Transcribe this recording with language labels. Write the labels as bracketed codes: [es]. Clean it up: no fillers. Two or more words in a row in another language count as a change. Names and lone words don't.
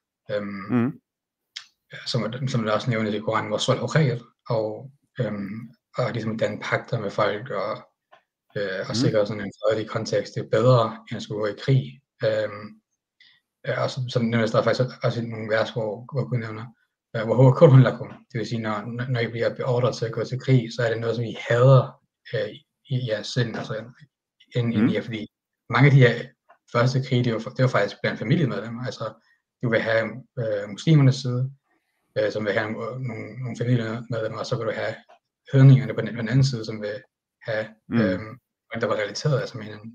[da] Som det også nævnes i Koranen, hvor sol og regel, og ligesom danne pagter med folk, og sikre sådan en fredelig kontekst, det er bedre, end at skulle gå i krig. Og som nævnes der faktisk også nogle vers, hvor Gud nævner, hvor [ar] هو كره لكم. [da] Det vil sige, når I bliver beordret til at gå til krig, så er det noget, som I hader i jeres sind, altså inden i jer, fordi mange af de her første krig, det var faktisk blandt familiemedlemmer. Altså, du vil have muslimernes side, som vil have nogle familiemedlemmer, og så vil du have hedningerne på den anden side, som vil have der var relateret altså med hinanden.